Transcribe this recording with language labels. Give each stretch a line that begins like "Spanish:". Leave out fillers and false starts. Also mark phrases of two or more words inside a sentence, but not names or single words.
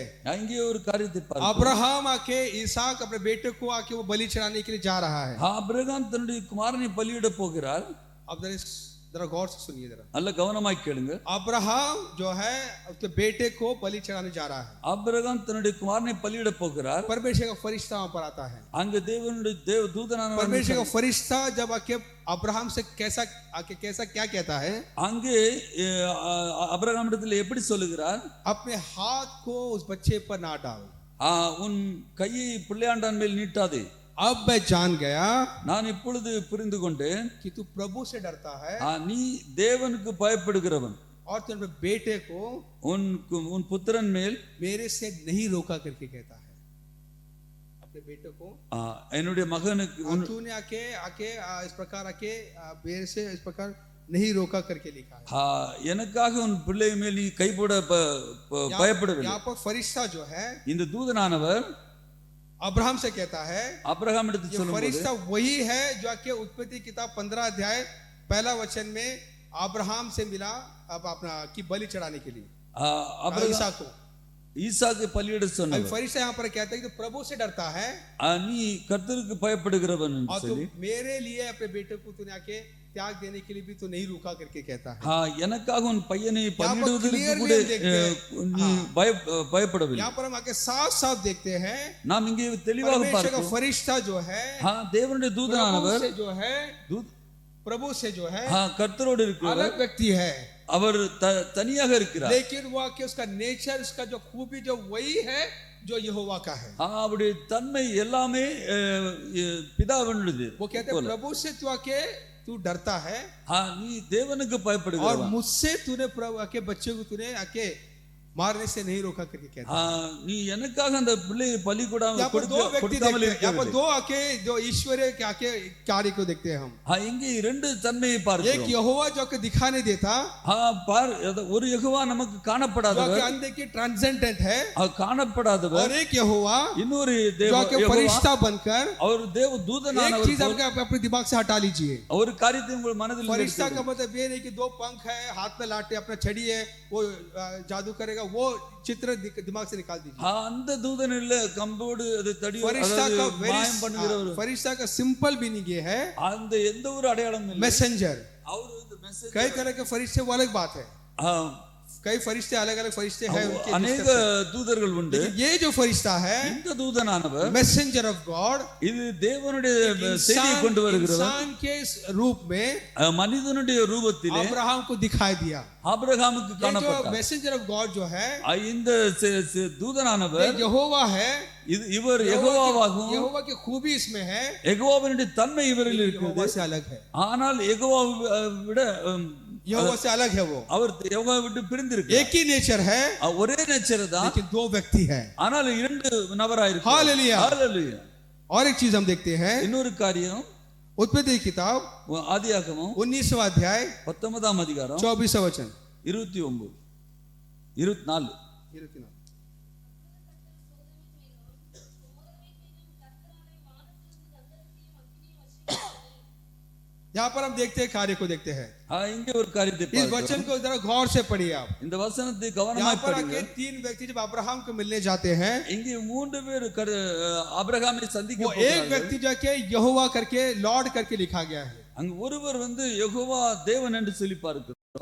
Tamil: இங்கே ஒரு காரியத்தை பார்க்கிறோம்.
Hindi: अब्राहम आके इसहाक अपने बेटे को आके वो बलि चढ़ाने के लिए जा रहा है।
Tamil: ஆபிரகாம் தன்னுடைய குமாரனை பலியிட போகிறார்.
Hindi: अब जरा गौर से सुनिए जरा,
Tamil: நல்ல கவனமாய் கேளுங்க.
Hindi: अब्राहम जो है उसके बेटे को बलि चढ़ाने जा रहा है।
Tamil: ஆபிரகாம் தன்னுடைய குமாரனை பலியிட போகிறார்.
Hindi: परमेश्वर का फरिश्ता वहां पर आता है।
Tamil: அங்க தேவனுடைய தூதனானவர்,
Hindi: परमेश्वर का फरिश्ता जब आके अब्राहम से कैसा क्या कहता है?
Tamil: அங்கே அபிரகாமிடத்தில் எப்படி சொல்லுகிறார்?
Hindi: अपने हाथ को उस बच्चे पर ना डाल,
Tamil: உன் கையை பிள்ளையாண்டான் மேல் நீட்டாதே.
Hindi: अब मैं जान गया
Tamil: நான் இப்பொழுது புரிந்து கொண்டேன்
Hindi: कि तू प्रभु से डरता है
Tamil: நீ தேவனுக்கு பயப்படுகிறவன்,
Hindi: और तू अपने बेटे को
Tamil: உன் புத்திரன் மேல்
Hindi: मेरे से नहीं रोका करके कहता है। अपने बेटे को
Tamil: என்னுடைய மகனுக்கு
Hindi: तूने आके आके इस प्रकार आके मेरे से इस प्रकार नहीं रोका करके लिखा है।
Tamil: எனக்காக உன் பிள்ளை மேல் நீ கைப்பட பயப்படவில்லை.
Hindi: यहाँ पर फरिश्ता जो है,
Tamil: இந்த தூதனானவர்
Hindi: अब्राहम से कहता है, अब्राहम फरिश्ता वही है जो आके उत्पत्ति किताब 15 अध्याय 1 वचन में अब्राहम से मिला अब अपना की बलि चढ़ाने के लिए ईसा को,
Tamil: ஈசாக்கு பலியிட சொன்னார்.
Hindi: फरिश्ता यहाँ पर कहता है कि तो प्रभु से डरता है,
Tamil: நீ கர்த்தருக்கு பயப்படுகிறவன்
Hindi: और
Tamil: சொல்லி
Hindi: मेरे लिए अपने बेटे को तूने आके त्याग देने के लिए भी तो नहीं रुका करके कहता है।
Tamil: எனக்காக உன் பையனை பலியிடுவதற்கு கூட நீ பயப்படவில்லை.
Hindi: यहाँ पर हम आके साफ साफ देखते हैं,
Tamil: நாம் இங்கே தெளிவாக பார்க்கிறோம்.
Hindi: फरिश्ता जो है,
Tamil: தேவனுடைய தூதனானவர்
Hindi: जो है, प्रभु से जो है
Tamil: கர்த்தரோடு இருக்கிறவர்,
Hindi: अलग व्यक्ति है,
Tamil: அவர் தனியாக இருக்கிறார்.
Hindi: लेकिन वो आके उसका नेचर, उसका जो खूबी जो वही है जो यहोवा का है।
Tamil: அவருடைய தன்மை எல்லாமே பிதாவினுடையது.
Hindi: वो कहते हैं प्रभु से तू आके तू डरता है,
Tamil: நீ தேவனுக்கு பயப்படுகிறாய்,
Hindi: और मुझसे तूने प्रभु आके बच्चे को तूने आके मारने से नहीं रोका करके कहता
Tamil: நீ எனக்காக அந்த பிள்ளையை பலி
Hindi: है। यहाँ पर दो व्यक्ति
Tamil: கொடுக்காமல்
Hindi: देखते हैं, यहाँ पर
Tamil: இருக்கவில்லை.
Hindi: दो आके जो ईश्वरीय के आके कार्य को देखते हैं हम।
Tamil: இங்கே இரண்டு தன்மையை
Hindi: एक
Tamil: பார்க்கிறோம்.
Hindi: यहोवा जो कि दिखाने देता,
Tamil: பார், ஒரு யெகோவா நமக்கு
Hindi: जो
Tamil: காணப்படாதவர்,
Hindi: कि अंदर की ट्रांसेंडेंट है,
Tamil: காணப்படாதவர்.
Hindi: और एक यहोवा
Tamil: இன்னொரு
Hindi: जो कि
Tamil: யெகோவா,
Hindi: फरिश्ता बनकर।
Tamil: அவர் தேவ
Hindi: एक
Tamil: தூதனானவர்.
Hindi: चीज आपके अपने दिमाग से हटा लीजिए,
Tamil: ஒரு காரியத்தை உங்கள் மனதில்
Hindi: फरिश्ता
Tamil: நிறுத்துங்கள்.
Hindi: का मतलब ये नहीं कि दो पंख है, हाथ में लाटे, अपना छड़ी है, वो जादू करेगा, वो चित्र दिमाग से निकाल दीजिए।
Tamil: அந்த தூதன் இல்ல, கம்போடு அது தடி
Hindi: फरिश्ता का
Tamil: மாயம் பண்ணுகிறவர்.
Hindi: फरिश्ता का
English: simple meaning
Hindi: ये है
Tamil: அந்த எந்த ஒரு அடையாளமும் இல்லை.
Hindi: मैसेंजर।
Tamil: அவர் வந்து மெசேஜ்,
Hindi: कई तरह के फरिश्ते वो अलग बात है, कई फरिश्ते अलग अलग फरिश्ते हैं उनके
Tamil: அநேக
Hindi: description।
Tamil: தூதர்கள் உண்டு.
Hindi: लेकिन ये जो फरिश्ता है,
Tamil: இந்த தூதனானவர்
English: messenger of God,
Tamil: இது தேவனுடைய செய்தியை கொண்டு வருகிறவர்.
Hindi: इंसान के रूप में
Tamil: மனிதனுடைய ரூபத்திலே
Hindi: अब्राहम को दिखाई दिया।
Tamil: ஆபிரகாமுக்கு
Hindi: ये जो
Tamil: காணப்பட்டார்.
English: messenger of God
Hindi: जो है,
Tamil: இந்த தூதனானவர்
Hindi: यहोवा है।
Tamil: இவர் யெகோவாவாகவும்,
Hindi: यहोवा की खूबी इसमें है,
Tamil: யெகோவாவினுடைய தன்மை இவரில் இருக்கிறது.
Hindi: यहोवा से अलग है,
Tamil: ஆனால் யெகோவாவை விட
Hindi: यहोवा से अलग है वो।
Tamil: அவர் யெகோவாவை விட்டு பிரிந்திருக்கிறார்.
Hindi: एक ही नेचर है,
Tamil: ஒரே நேச்சர் தான்,
Hindi: लेकिन दो व्यक्ति है।
Tamil: ஆனால் இரண்டு நபராயிருக்கிறார்.
Hindi: हालेलुया।
Tamil: ஹalleluya.
Hindi: और एक चीज हम देखते हैं,
Tamil: இன்னொரு காரியம்,
Hindi: उत्पत्ति की किताब
Tamil: ஆதியாகமம்
Hindi: 19वां अध्याय
Tamil: 19ஆம் அதிகாரம்
Hindi: 24वां वचन
Tamil: 29 24.
Hindi: यहाँ पर हम देखते हैं, कार्य को देखते हैं।
Tamil: இங்கே ஒரு காரியத்தை
Hindi: इस
Tamil: பார்க்கிறோம்.
Hindi: वचन को जरा गौर से पढ़िए आप।
Tamil: இந்த வசனத்தை
Hindi: यहाँ
Tamil: கவனமாய்
Hindi: पर
Tamil: படிங்க.
Hindi: आके तीन व्यक्ति जब अब्राहम को मिलने जाते हैं,
Tamil: இங்கே மூன்று பேர் ஆபிரகாமை சந்திக்க
Hindi: वो एक
Tamil: போகிறார்கள்.
Hindi: व्यक्ति जाके यहोवा करके लॉर्ड करके लिखा गया है।
Tamil: அங்க ஒருவர் வந்து யெகோவா தேவன் என்று சொல்லி பார்க்கிறோம்.